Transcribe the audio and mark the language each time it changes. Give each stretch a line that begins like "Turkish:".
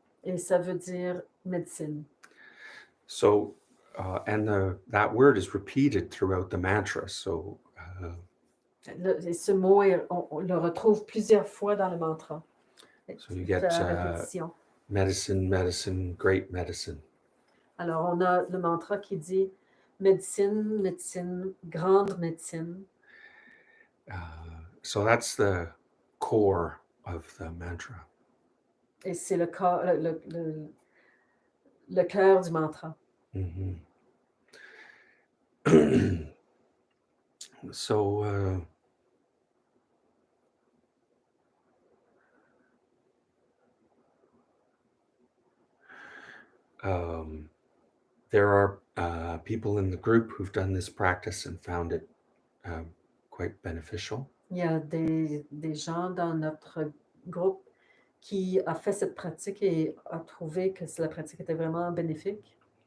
French: Et ça veut dire médecine.
English: So, that word is repeated throughout the mantra. So,
French: Et ce mot, on le retrouve plusieurs fois dans le mantra.
English: So you get medicine, medicine, great medicine.
French: Alors, on a le mantra qui dit médecine, médecine, grande médecine.
English: So that's the core of the mantra.
French: Et c'est le cœur du mantra. Mm-hmm.
English: So there are people in the group who've done this practice and found it quite beneficial.
French: Il y a des gens dans notre groupe qui a fait cette pratique et a trouvé que la pratique était vraiment bénéfique.